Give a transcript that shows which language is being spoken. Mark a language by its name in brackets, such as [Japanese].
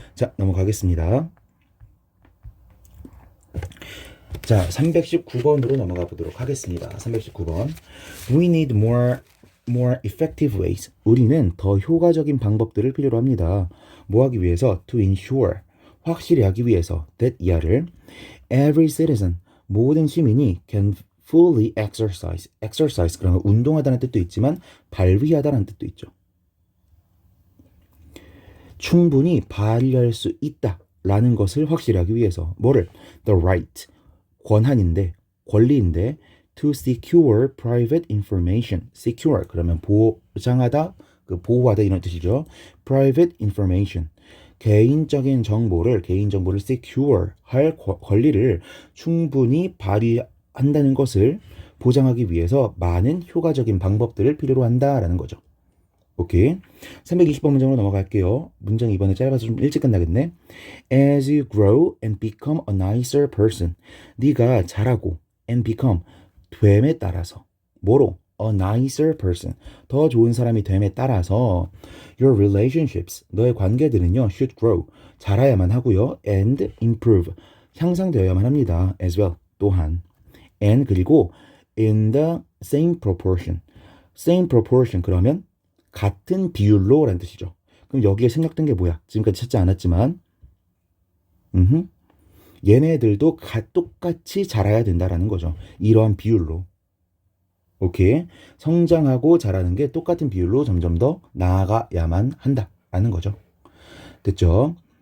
[Korean] 자, 넘어가겠습니다. 자, 319번으로 넘어가 보도록 하겠습니다. 319번. [English] We need more effective ways. [Korean] 우리는 더 효과적인 방법들을 필요로 합니다. 뭐 하기 위해서? [English] To ensure. [Korean] 확실히 하기 위해서. [English] that 이하를 every citizen. [Korean] 모든 시민이 [English] can fully exercise. [Korean] exercise 그러면 운동하다는 뜻도 있지만 발휘하다는 뜻도 있죠. 충분히 발휘할 수 있다라는 것을 확실히 하기 위해서 뭐를? [English] The right. [Korean] 권한인데 권리인데 [English] to secure private information. [Korean] secure 그러면 보장하다, 보호하다 이런 뜻이죠. [English] private information. [Korean] 개인적인 정보를 secure 할 권리를 충분히 발휘한다는 것을 보장하기 위해서 많은 효과적인 방법들을 필요로 한다라는 거죠. 오케이. 320번 문장으로 넘어갈게요. 문장 이번에 짧아서 좀 일찍 끝나겠네. [English] As you grow and become a nicer person. [Korean] 네가 자라고 and become 됨에 따라서 뭐로? [English] A nicer person. [Korean] 더 좋은 사람이 됨에 따라서 [English] your relationships. [Korean] 너의 관계들은요. [English] should grow. [Korean] 자라야만 하고요. [English] and improve. [Korean] 향상되어야만 합니다. [English] as well. [Korean] 또한. [English] and [Korean] 그리고 [English] in the same proportion. [Korean] same proportion 그러면 같은 비율로 라는 뜻이죠. 그럼 여기에 생략된 게 뭐야? 지금까지 찾지 않았지만 얘네들도 똑같이 자라야 된다라는 거죠. 이러한 비율로. 오케이. 성장하고 자라는 게 똑같은 비율로 점점 더 나아가야만 한다라는 거죠. 됐죠?